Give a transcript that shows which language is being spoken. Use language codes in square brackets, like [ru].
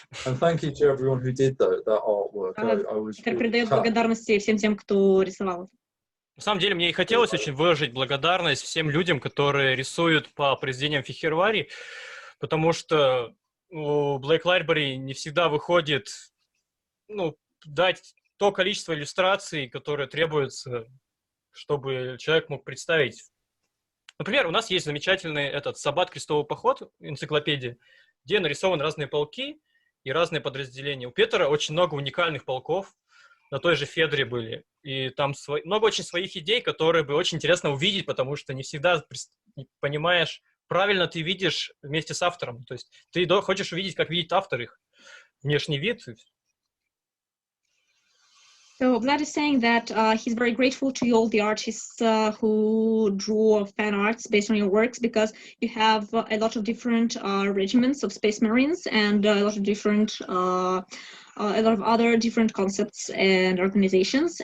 [en] And thank you to everyone who did that artwork. I was [ru] Петер передает благодарности всем тем, кто рисовал. На самом деле, мне и хотелось очень выразить благодарность всем людям, которые рисуют по произведениям Фехервари, потому что у Black Library не всегда выходит дать то количество иллюстраций, которое требуется, чтобы человек мог представить. Например, у нас есть замечательный Саббат крестовый поход, энциклопедия, где нарисованы разные полки и разные подразделения. У Петера очень много уникальных полков, на той же Федре были. И там много очень своих идей, которые бы очень интересно увидеть, потому что не всегда понимаешь, правильно ты видишь вместе с автором. То есть ты хочешь увидеть, как видит автор их внешний вид. [en] So Vlad is saying that he's very grateful to all the artists who draw fan arts based on your works, because you have a lot of different regiments of Space Marines and a lot of different, a lot of other different concepts and organizations.